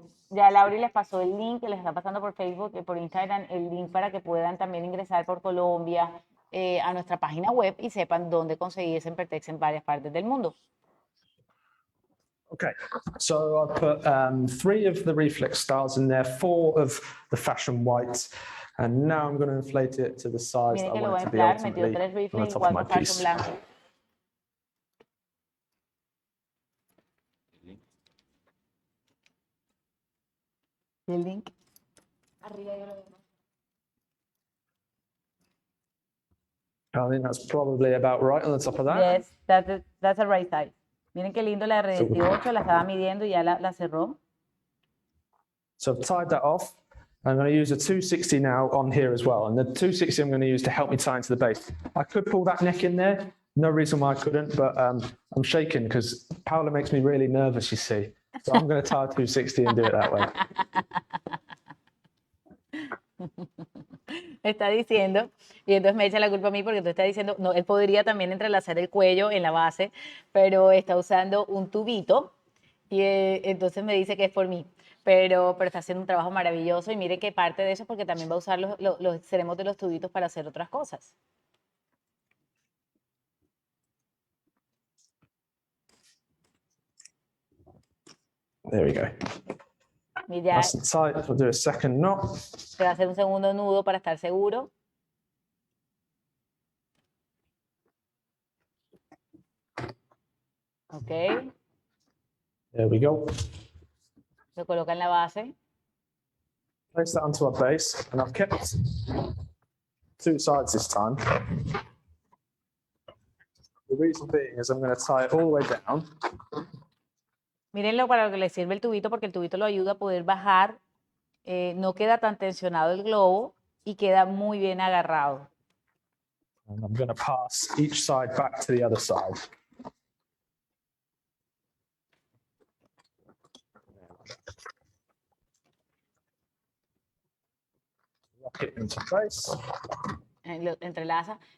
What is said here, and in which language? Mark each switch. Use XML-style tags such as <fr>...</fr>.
<es>Ya Lauri les pasó el link, que les está pasando por Facebook y por Instagram, el link para que puedan también ingresar por Colombia a nuestra página web y sepan dónde conseguir Sempertex en varias partes del mundo.</es> <en>Okay, so I've put 3 of the reflex styles in there, 4 of the fashion whites, and now I'm going to inflate it to the size that I want it to be ultimately on the top of my piece.</en> <es>El link. Arriba yo lo veo.</es> <en>I think that's probably about right on the top of that. Yes, that's the right size.</en> <es>Miren qué lindo la R18, la estaba midiendo y ya la cerró.</es> <en>So I've tied that off. I'm going to use a 260 now on here as well. And the 260 I'm going to use to help me tie into the base. I could pull that neck in there. No reason why I couldn't, but I'm shaking because Paola makes me really nervous, you see. So I'm going to tie a 260 and do it that way.</en> <es>Está diciendo, y entonces me echa la culpa a mí porque tú estás diciendo, no, él podría también entrelazar el cuello en la base, pero está usando un tubito y entonces me dice que es por mí, pero está haciendo un trabajo maravilloso y mire que parte de eso es porque también va a usar los extremos de los tubitos para hacer otras cosas.</es> <en>There we go.</en> <es>Y ya</es> <en>Nice and tight. We'll do a second knot.</en> <es>se va a hacer un segundo nudo para estar seguro.</es> <en>Ok. There we go.</en> <es>Lo coloca en la base.</es> <en>Place that onto our base, and I've kept 2 sides this time. The reason being is I'm going to tie it all the way down.</en> <es>Mírenlo para lo que le sirve el tubito, porque el tubito lo ayuda a poder bajar. No queda tan tensionado el globo y queda muy bien agarrado.</es> <en>And I'm going to pass each side back to the other side. Lock it into place.</en> <es>Lo entrelaza.</es>